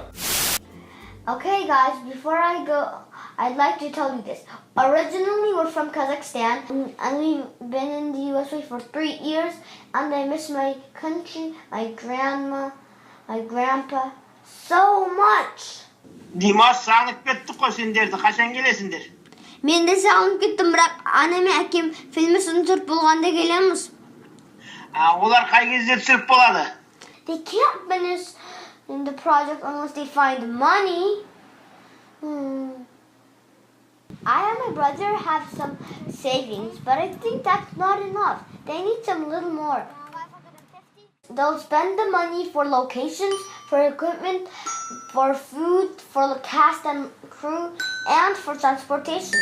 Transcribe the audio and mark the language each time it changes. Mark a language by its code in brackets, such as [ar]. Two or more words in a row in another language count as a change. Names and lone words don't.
[en] Okay guys, before I go, I'd like to tell you this. Originally, we're from Kazakhstan, and we've been in the USA for 3 years, and I miss my country, my grandma, my grandpa, so much. [kk] Димаш сағынып кеттік қой сендерді, қашан келесіңдер? Мен де сағынып кеттім, бірақ анам мен әкем фильмі түсіріп болғанда келеміз. Олар қай кезде түсіріп болады? [en] They can't finish in the project unless they find money. I and my brother have some savings, but I think that's not enough. They need some little more. They'll spend the money for locations, for equipment, for food, for the cast and crew, and for transportation.